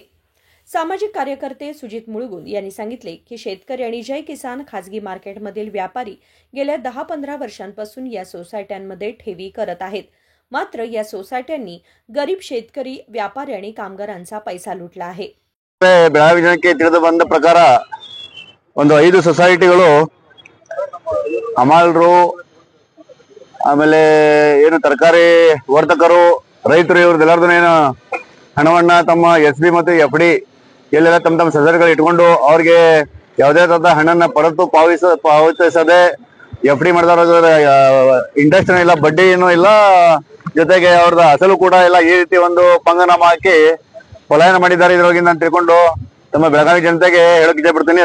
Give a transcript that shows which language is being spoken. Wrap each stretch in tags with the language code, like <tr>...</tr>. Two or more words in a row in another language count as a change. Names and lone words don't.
<mr>सामाजिक कार्यकर्ते सुजित मुळगुन यांनी सांगितले की शेतकरी आणि जय किसान खासगी मार्केटमधील व्यापारी गेल्या 10-15 वर्षांपासून या सोसायट्यांमध्ये ठेवी करत आहेत। मात्र या सोसायट्यांनी गरीब शेतकरी, व्यापारी आणि कामगारांचा पैसा लुटला आहे।</mr> <kn>ಬೆಳಗಾವಿ ಜನಕ್ಕೆ ತಿಳಿದು ಬಂದ ಪ್ರಕಾರ ಒಂದು 5 ಸೊಸೈಟಿಗಳು ಹಮಾಲರು ಆಮೇಲೆ ಏನು ತರಕಾರಿ ವರ್ತಕರು ರೈತರು ಇವ್ರದೆಲ್ಲರದು ಏನು ಹಣವನ್ನ ತಮ್ಮ ಎಸ್ಬಿ ಮತ್ತು ಎಫ್ಡಿ ಎಲ್ಲೆಲ್ಲ ತಮ್ಮ ತಮ್ಮ ಸೊಸೈಟಿಗಳು ಇಟ್ಕೊಂಡು ಅವ್ರಿಗೆ ಯಾವುದೇ ತರದ ಹಣನ ಪಡೆದು ಪಾವತಿಸದೆ ಎಫ್ಡಿ ಮಾಡಿದವ್ರ ಇಂಟ್ರೆಸ್ಟ್ ಇಲ್ಲ, ಬಡ್ಡಿ ಏನೂ ಇಲ್ಲ, ಜೊತೆಗೆ ಅವ್ರದ್ದು ಅಸಲು ಕೂಡ ಇಲ್ಲ, ಈ ರೀತಿ ಒಂದು ಪಂಗನಾಮ ಹಾಕಿ ಪಲಾಯನ ಮಾಡಿದ್ದಾರೆ ಇದ್ರೊಳಗಿಂದ ಅಂತ ತಿಳ್ಕೊಂಡು ತಮ್ಮ ಬೆಳಗಾವಿ ಜನತೆಗೆ ಹೇಳಕ್ ಇಷ್ಟಪಡ್ತೀನಿ।</kn>